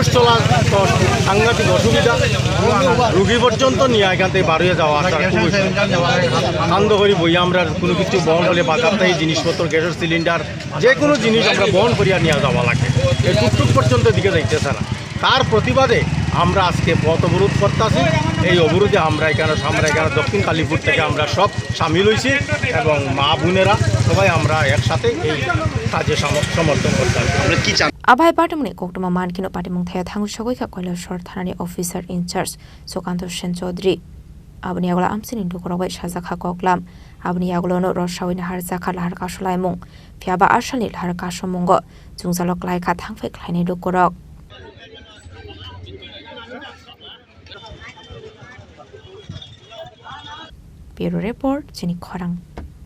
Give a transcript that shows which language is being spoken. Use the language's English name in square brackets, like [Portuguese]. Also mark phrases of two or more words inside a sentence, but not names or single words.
[Bangla] চলা সাংঘাতিক অসুবিধা রুগী পর্যন্ত নিয়ে এখান থেকে বার হয়ে যাওয়া আসার খুবই আনন্দ করি বই আমরা কোনো কিছু বহন হলে বাজার থেকে জিনিসপত্র গ্যাসের সিলিন্ডার যে কোনো জিনিস আমরা বহন করিয়া নিয়ে যাওয়া লাগে এই টুকটুক পর্যন্ত দিকে যাইতেছে না তার প্রতিবাদে আমরা আজকে পথ অবরোধ করতেছি এই অবরোধে আমরা এখানে দক্ষিণ কালীপুর থেকে আমরা সব সামিল হয়েছি এবং মা বোনেরা সবাই আমরা একসাথে এই কাজে সমর্থন করতে আমরা কি চান [Kok Borok] Abhai Patimuni Koktuma Mankino Patimung Thaya Thangsogoika Thangphai [English] officer in charge [Kok Borok] Sukanto Shen Chaudhuri Abni Agla Amchai Lukurok Shazakha Koklam Abni Aglono Roshawin Harzakha Lahar kasulaimung Phiaba Arshani Lahar Kasulaimung Swnamjaknani Thangphai Khlainani Lukurok [English] Bureau Report [Kok Borok] Chini Khorang